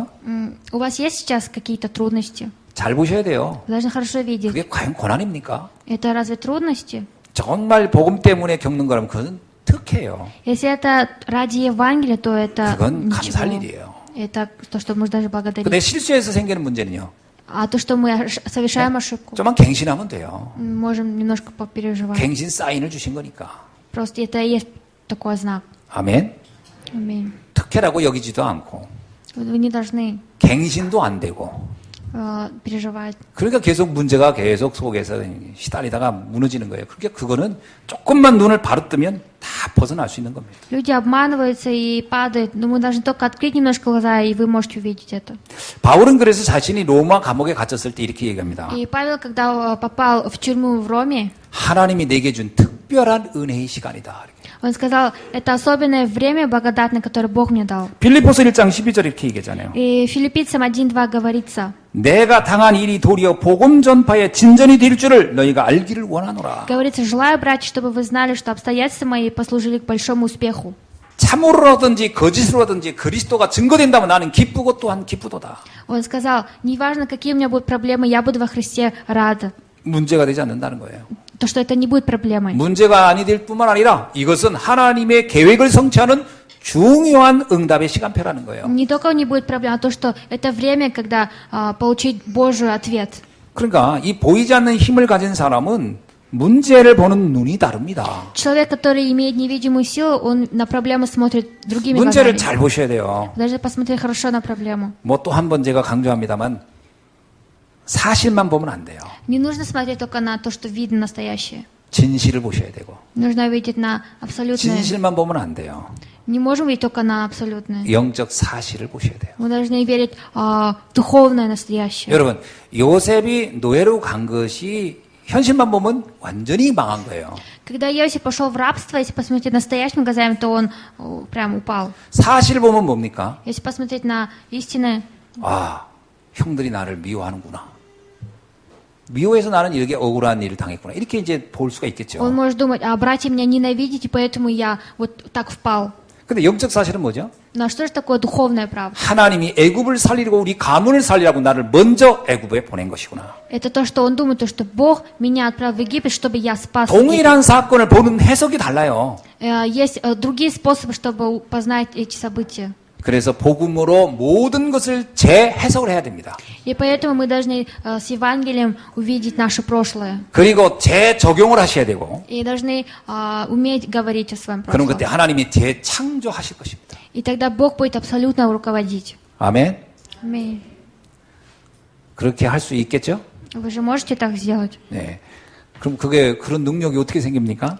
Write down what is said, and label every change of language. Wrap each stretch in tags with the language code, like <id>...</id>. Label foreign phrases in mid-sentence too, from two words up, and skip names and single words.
<ru>У вас есть сейчас какие-то трудности?</ru> <ko>잘 보셔야 돼요.</ko> <ru>Вы должны хорошо видеть.</ru> <ko>그게 과연 고난입니까?</ko> <ru>Это разве трудности?</ru> <ko>정말 복음 때문에 겪는 거라면 그건 특혜예요.</ko> <ru>Если это ради Евангелия, то это</ru> <ko>그건 감사할</ko> <ru>ничего.</ru> <ko>일이에요.</ko> <ru>Это то, что можно даже</ru> <ko>근데</ko> <ru>благодарить.</ru> <ko>실수해서 생기는 문제는요.</ko> <ru>А то, что мы совершаем ошибку,</ru> <ko>좀만 갱신하면 돼요.</ko> <ru>можем немножко попереживать.</ru> <ko>갱신 사인을 주신 거니까.</ko> <ru>Просто это и есть такой знак.</ru> <ko>아멘.</ko> <ru>Аминь.</ru> <ko>특혜라고 여기지도 않고</ko> <ru>Вы не должны</ru> <ko>갱신도 안 되고</ko> <ru>переживать.</ru> <ko>그러니까 문제가 계속 속에서 시달리다가 무너지는 거예요. 그러니까 그거는 조금만 눈을 바로 뜨면 다 벗어날 수 있는 겁니다.</ko> <ru>Люди обманываются и падают, но мы должны только открыть немножко глаза, и вы можете увидеть это.</ru> <ko>바울은 그래서 자신이 로마 감옥에 갇혔을 때 이렇게 얘기합니다.</ko> <ru>И Павел, когда попал в тюрьму в Роме,</ru> <ko>하나님이 내게 준 특별한 은혜의 시간이다.</ko> <ru>он сказал, это особенное время благодатное, которое Бог мне дал.</ru> <ko>빌립보서 1장 12절 이렇게 얘기하잖아요.</ko> <ru>И Филиппийцам 1:2 говорится,</ru> <ko>내가 당한 일이 도리어 복음 전파의 진전이 될 줄을 너희가 알기를 원하노라.</ko> <ru>говорится, желаю, братья, чтобы вы знали, что обстоятельства мои послужили к большому успеху.</ru> <ko>참으로라든지 거짓으로라든지 그리스도가 증거된다면 나는 기쁘고 또한 기쁘도다.</ko> <ru>Он сказал, неважно, какие у меня будут проблемы, я буду во Христе рада.</ru> <ko>문제가 되지 않는다는 거예요.</ko> <ru>То, что это не будет проблемой.</ru> <ko>문제가 아니 될 뿐만 아니라 이것은 하나님의 계획을 성취하는 중요한 응답의 시간표라는 거예요.</ko> <ru>Не только не будет проблем, а то, что это время, когда получить Божий ответ.</ru> <ko>그러니까 이 보이지 않는 힘을 가진 사람은 문제를 보는 눈이 다릅니다.</ko> <ru>Человек, который имеет невидимую силу, он на проблемы смотрит другими</ru> <ko>문제를</ko> <ru>глазами.</ru> <ko>잘 보셔야 돼요.</ko> <ru>Должны посмотреть хорошо на проблему.</ru> <ko>뭐 또 한 번 제가 강조합니다만 사실만 보면 안 돼요.</ko> <ru>Не нужно смотреть только на то, что видно настоящее.</ru> <ko>진실을 보셔야 되고</ko> <ru>Нужно видеть на абсолютное.</ru> <ko>진실만 보면 안 돼요.</ko> <ru>Не можем видеть только на абсолютное.</ru> <ko>영적 사실을 보셔야 돼요.</ko> <ru>Мы должны верить духовное настоящее.</ru> <ko>여러분 요셉이 노예로 간 것이 현실만 보면 완전히 망한 거예요.</ko> <ru>Когда Иосиф пошел в рабство, если посмотреть настоящими глазами, то он прям упал.</ru> <ko>사실 보면 뭡니까?</ko> <ru>Если посмотреть на истины,</ru> <ko>아, 형들이 나를 미워하는구나. 미워해서 나는 이렇게 억울한 일을 당했구나. 이렇게 이제 볼 수가 있겠죠.</ko> <ru>он может думать, братья меня ненавидят, и поэтому я вот так впал.</ru> <ko>근데 영적 사실은 뭐죠?</ko> <ru>Но что же такое духовная правда?</ru> <ko>하나님이 애굽을 살리고 우리 가문을 살리라고 나를 먼저 애굽에 보낸 것이구나.</ko> <ru>Это то, что он думает, то, что Бог меня отправил в Египет, чтобы я спас Египет.</ru> <ko>동일한 사건을 보는 해석이 달라요.</ko> <ru>Есть другие способы, чтобы познать эти события.</ru> <ko>그래서 복음으로 모든 것을 재해석을 해야 됩니다.</ko> <ru>И поэтому мы должны с Евангелием увидеть наше прошлое.</ru> <ko>그리고 재적용을 하셔야 되고</ko> <ru>И должны уметь говорить о своем</ru> <ko>그럼</ko> <ru>прошлом.</ru> <ko>그때 하나님이 재창조하실 것입니다.</ko> <ru>И тогда Бог будет абсолютно руководить.</ru> <ko>아멘.</ko> <ru>Аминь.</ru> <ko>그렇게 할 수 있겠죠?</ko> <ru>Вы же можете так сделать?</ru> <ko>네. 그럼 그런 능력이 어떻게 생깁니까?</ko>